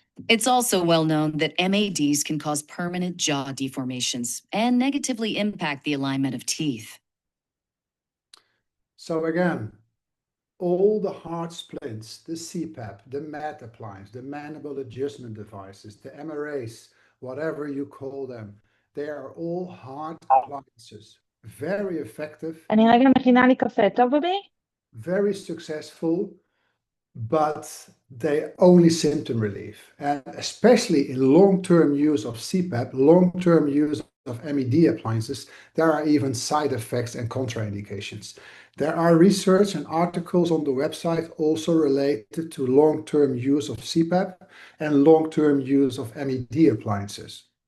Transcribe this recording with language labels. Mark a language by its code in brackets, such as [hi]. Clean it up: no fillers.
[en] It's also well known that MADs can cause permanent jaw deformations and negatively impact the alignment of teeth. So again, all the heart splints, the CPAP, the MAD appliance, the mandible adjustment devices, the MRAs, whatever you call them, they are all heart appliances. Very effective. [he] אני רגע מכינה לי קפה, טוב בבי? [en] Very successful, but they only symptom relief. And especially in long-term use of CPAP, long-term use of MED appliances, there are even side effects and contraindications. There are research and articles on the website also related to long-term use of CPAP and long-term use of MED appliances.